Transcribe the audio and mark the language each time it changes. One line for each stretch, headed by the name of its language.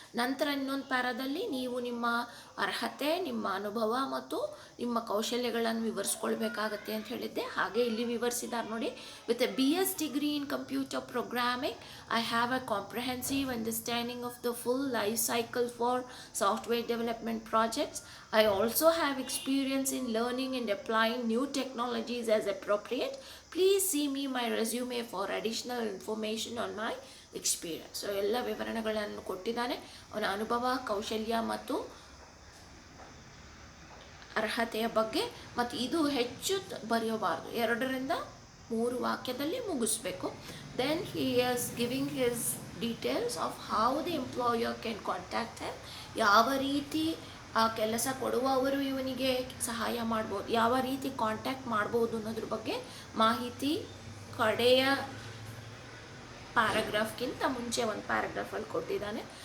Kannada: ನಂತರ ಇನ್ನೊಂದು ಪ್ಯಾರಾದಲ್ಲಿ ನೀವು ನಿಮ್ಮ ಅರ್ಹತೆ, ನಿಮ್ಮ ಅನುಭವ ಮತ್ತು ನಿಮ್ಮ ಕೌಶಲ್ಯಗಳನ್ನು ವಿವರಿಸ್ಕೊಳ್ಬೇಕಾಗತ್ತೆ ಅಂತ ಹೇಳಿದ್ದೆ. ಹಾಗೆ ಇಲ್ಲಿ ವಿವರಿಸಿದ್ದಾರೆ ನೋಡಿ.
English: With a BS degree in computer programming, I have a comprehensive understanding of the full life cycle for software development projects. I also have experience in learning and applying new technologies as appropriate. Please see me my resume for additional information on my experience.
Kannada: So ಎಲ್ಲ ವಿವರಣೆಗಳನ್ನು ಕೊಟ್ಟಿದ್ದಾನೆ, ಅವನ ಅನುಭವ, ಕೌಶಲ್ಯ ಮತ್ತು ಅರ್ಹತೆಯ ಬಗ್ಗೆ. ಮತ್ತು ಇದು ಹೆಚ್ಚು ಬರೆಯಬಾರ್ದು, 2ರಿಂದ 3 ವಾಕ್ಯದಲ್ಲಿ ಮುಗಿಸ್ಬೇಕು.
English: then he is giving his details of how the employer can contact him,
Kannada: ಯಾವ ರೀತಿ ಆ ಕೆಲಸ ಕೊಡುವವರು ಇವನಿಗೆ ಸಹಾಯ ಮಾಡ್ಬೋದು, ಯಾವ ರೀತಿ ಕಾಂಟ್ಯಾಕ್ಟ್ ಮಾಡ್ಬೋದು ಅನ್ನೋದ್ರ ಬಗ್ಗೆ ಮಾಹಿತಿ ಕಡೆಯ ಪ್ಯಾರಾಗ್ರಾಫ್ಗಿಂತ ಮುಂಚೆ ಒಂದು ಪ್ಯಾರಾಗ್ರಾಫಲ್ಲಿ ಕೊಟ್ಟಿದ್ದಾನೆ.